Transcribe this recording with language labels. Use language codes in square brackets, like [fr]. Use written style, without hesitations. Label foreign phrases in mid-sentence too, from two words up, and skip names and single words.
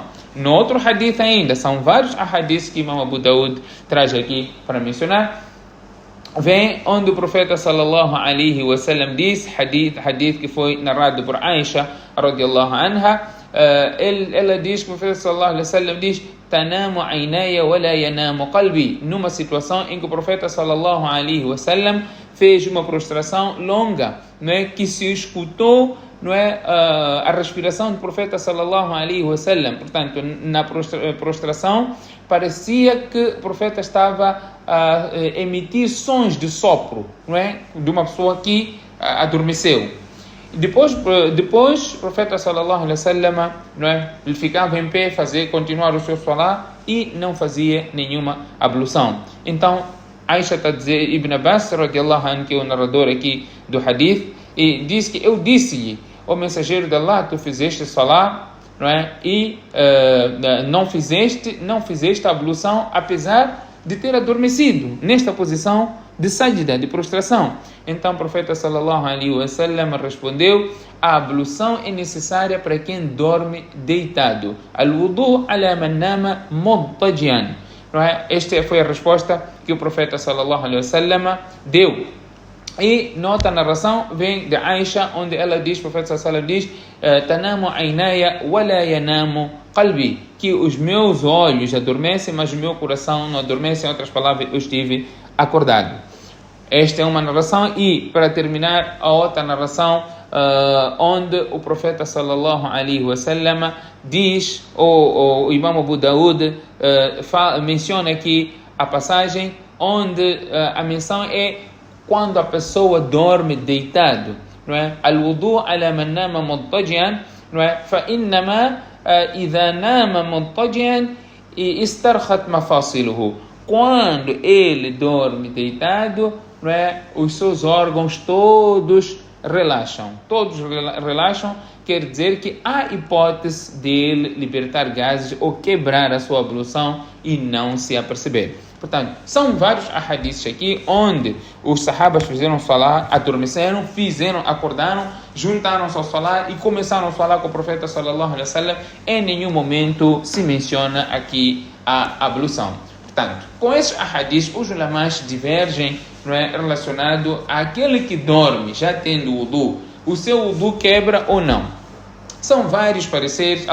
[pt] No outro hadith ainda, são vários hadiths que Imam Abu Daud traz aqui para mencionar, vem onde o profeta [ar] صلى الله عليه وسلم [pt] diz, hadith que foi narrado por Aisha [ar] رضي الله عنها, [pt] ela diz que o profeta [ar] صلى الله عليه وسلم [pt] diz: [ar] "تنام عيناي ولا ينام قلبي", [pt] numa situação em que o profeta [ar] صلى الله عليه وسلم [pt] fez uma prostração longa, não é, que se escutou, não é, a respiração do profeta [ar] صلى الله عليه وسلم. [pt] Portanto, na prostração parecia que o profeta estava a emitir sons de sopro, não é, de uma pessoa que adormeceu. Depois o profeta [ar] صلى الله عليه وسلم, [pt] não é, ele ficava em pé, continuar o seu salat e não fazia nenhuma ablução. Então Aisha está a dizer, Ibn Abbas [ar] رضي الله عنه, [pt] que é o narrador aqui do hadith, e diz que eu disse-lhe: ó mensageiro de Allah, tu fizeste salat, não é, e não fizeste a ablução, apesar de ter adormecido nesta posição de sajda, de prostração. Então o profeta [ar] صلى الله عليه وسلم [pt] respondeu: a ablução é necessária para quem dorme deitado. [ar] الوضوء على من نام مضطجعا. [pt] Esta foi a resposta que o profeta [ar] صلى الله عليه وسلم [pt] deu. E nota a narração vem de Aisha, onde ela diz, o profeta [ar] صلى الله عليه وسلم [pt] diz: [ar] "تنام عيناي ولا ينام قلبي", [pt] que os meus olhos adormecem, mas o meu coração não adormece. Em outras palavras, eu estive acordado. Esta é uma narração. E para terminar, a outra narração, onde o profeta [ar] صلى الله عليه وسلم [pt] diz, o Imam Abu Daud menciona aqui a passagem onde a menção é quando a pessoa dorme deitado, não é? [ar] الوضوء على من نام مضطجعا, [pt] não é? [ar] فإنما إذا نام مضطجعا استرخت مفاصله. [pt] Quando ele dorme deitado, não é, os seus órgãos todos relaxam. Todos relaxam, quer dizer que há hipótese de ele libertar gases ou quebrar a sua ablução e não se aperceber. Portanto, são vários ahadiths aqui onde os sahabas fizeram salat, adormeceram, acordaram, juntaram-se ao salat e começaram a falar com o profeta [ar] صلى الله عليه وسلم. [pt] Em nenhum momento se menciona aqui a ablução. Portanto, com esses ahadiths, os ulamás divergem, não é, relacionado àquele que dorme já tendo wudu. O seu wudu quebra ou não? São vários pareceres.